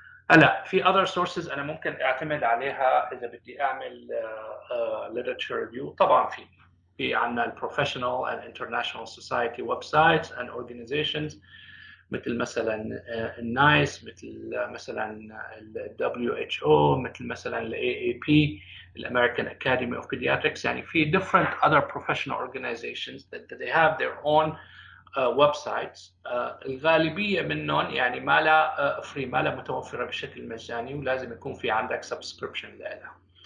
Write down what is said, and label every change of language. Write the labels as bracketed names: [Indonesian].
[Arabic] هلا في [English] other sources [Arabic] أنا ممكن أعتمد عليها إذا بدي أعمل literature review. طبعا في عنا البروفيشنال [English] and international society websites and organizations [Arabic] مثل مثلا النايس، مثل مثلا ال WHO، مثل مثلا ال AAP، الامريكان اكاديمي اوف بيدياتريكس. يعني في [English] different other professional organizations that they have their own websites. [Arabic] الغالبيه منهم يعني ما لا فري، ما لا متوفره بشكل مجاني، ولازم يكون في عندك سبسكريبشن لها.